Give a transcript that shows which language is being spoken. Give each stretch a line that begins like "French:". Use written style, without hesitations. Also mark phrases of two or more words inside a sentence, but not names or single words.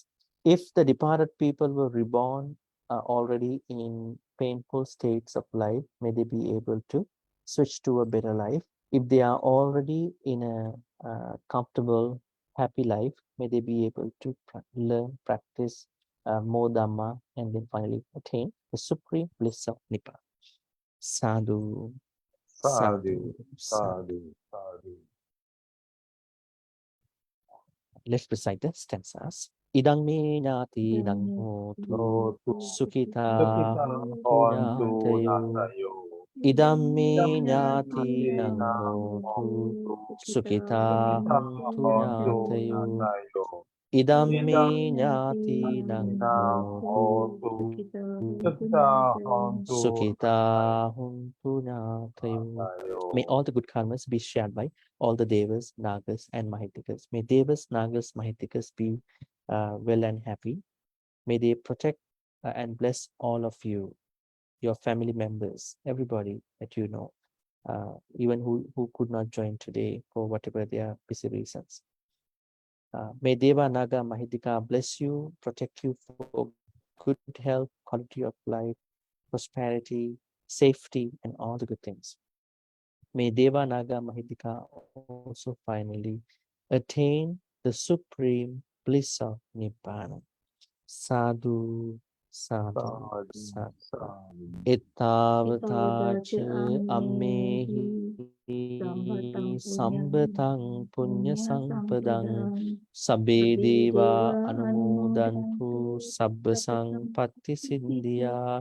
English: If the departed people were reborn already in painful states of life, may they be able to switch to a better life. If they are already in a comfortable, happy life, may they be able to learn, practice more Dhamma, and then finally attain the supreme bliss of Nibbana. Sadhu.
Pali: Sadhu, sadhu, sadhu.
English: Let's recite the stanzas.
Pali: Idang me nyati nang hotu sukita Hontu natayo. natayo. Idam me nyati nang hotu sukita hontu Hontu natayo. natayo. Idam me Idam nyati nang nang hotu hotu sukita hontu sukita hontu natayo.
English: May all the good karmas be shared by all the devas, nagas, and mahitikas. May devas, nagas, mahitikas be well and happy. May they protect and bless all of you, your family members, everybody that you know, even who could not join today for whatever their busy reasons. May Deva, Naga, Mahitika bless you, protect you for good health, quality of life, prosperity, safety, and all the good things. May Deva, Naga, Mahitika also finally attain the supreme bliss of Nibbana.
Pali: Sadhu, sadhu, sadhu. Ittavatacha ammehi sambatang punya sampadang sabbe deva anumodantu sabbasang patti sindhya.